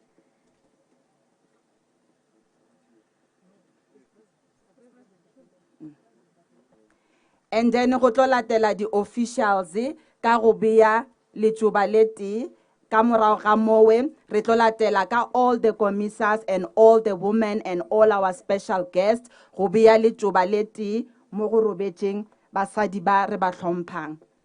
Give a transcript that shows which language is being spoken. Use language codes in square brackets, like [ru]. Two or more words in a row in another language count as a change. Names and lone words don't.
[nso] And then go tlo latela di officials ka go beya letšoba le tee ka morago ga mowe re tlo latela ka [en] all the commissars and all the women and all our special guests [nso] go beya letšoba le tee mo go robetšeng basadi ba re ba hlomphang.